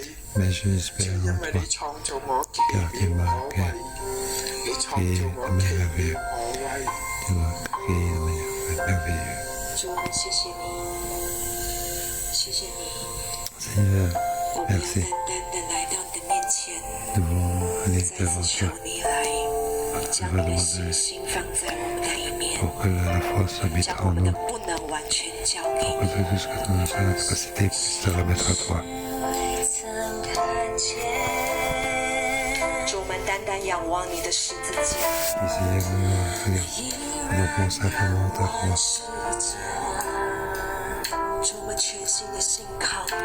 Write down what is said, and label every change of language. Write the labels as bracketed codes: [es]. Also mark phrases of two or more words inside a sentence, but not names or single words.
[zh] 主啊，因為你創造我奇妙可畏，你創造我奇妙可畏。主啊，謝謝你，謝謝你。我們要單單的來到你的面前，再次求你來將你的信心放在我們的裡面，將我們的不能完全交給你。主，我們單單仰望你的十字架，主，我們全心的信靠。